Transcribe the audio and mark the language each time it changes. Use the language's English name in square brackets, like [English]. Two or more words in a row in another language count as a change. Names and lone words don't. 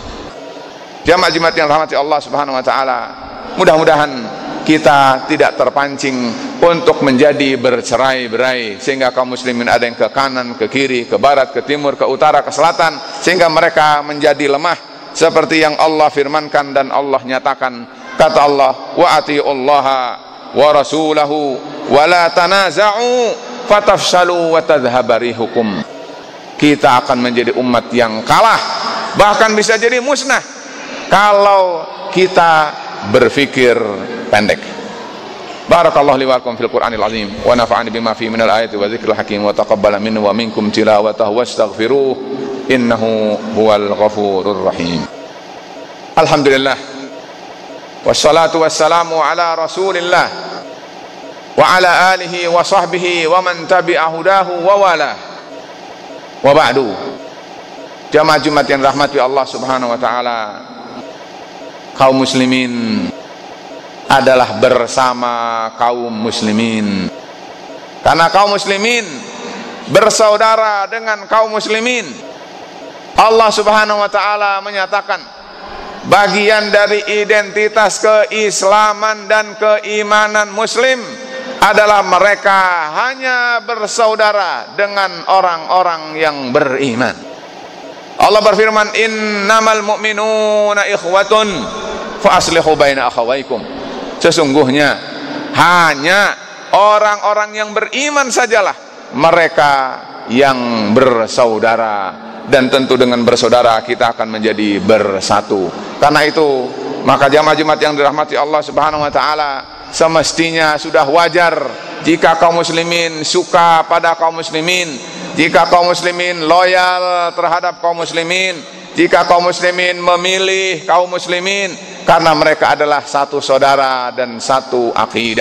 [Indonesian] Jamaah Jumat yang rahmati Allah [Arabic] سبحانه وتعالى, [Indonesian] mudah-mudahan kita tidak terpancing untuk menjadi bercerai-berai, sehingga kaum muslimin ada yang ke kanan, ke kiri, ke barat, ke timur, ke utara, ke selatan, sehingga mereka menjadi lemah, seperti yang Allah firmankan dan Allah nyatakan. Kata Allah, [Arabic] وأطيعوا الله ورسوله ولا تنازعوا فتفشلوا وتذهب ريحكم. [Indonesian] Kita akan menjadi umat yang kalah, bahkan bisa jadi musnah kalau kita berfikir pendek. [Arabic] بارك الله لي ولكم في القرآن العظيم ونفعني بما فيه من الآيات والذكر الحكيم وتقبل مني ومنكم تلاوته واستغفره إنه هو الغفور الرحيم. الحمد لله والصلاة والسلام على رسول الله وعلى آله وصحبه ومن تبع هداه ووالاه. وبعد. [Indonesian] Jamaah Jumat yang rahmati Allah [Arabic] سبحانه وتعالى, [Indonesian] kaum muslimin adalah bersama kaum muslimin, karena kaum muslimin bersaudara dengan kaum muslimin. Allah [Arabic] سبحانه وتعالى [Indonesian] menyatakan bagian dari identitas keislaman dan keimanan muslim adalah mereka hanya bersaudara dengan orang-orang yang beriman. Allah berfirman, [Arabic] إنما المؤمنون إخوة فأصلحوا بين أخويكم. [Indonesian] Sesungguhnya hanya orang-orang yang beriman sajalah mereka yang bersaudara, dan tentu dengan bersaudara kita akan menjadi bersatu. Karena itu maka jamaah Jumat yang dirahmati Allah [Arabic] سبحانه وتعالى, [Indonesian] semestinya sudah wajar jika kaum muslimin suka pada kaum muslimin, jika kaum muslimin loyal terhadap kaum muslimin, jika kaum muslimin memilih kaum muslimin, karena mereka adalah satu saudara dan satu akidah.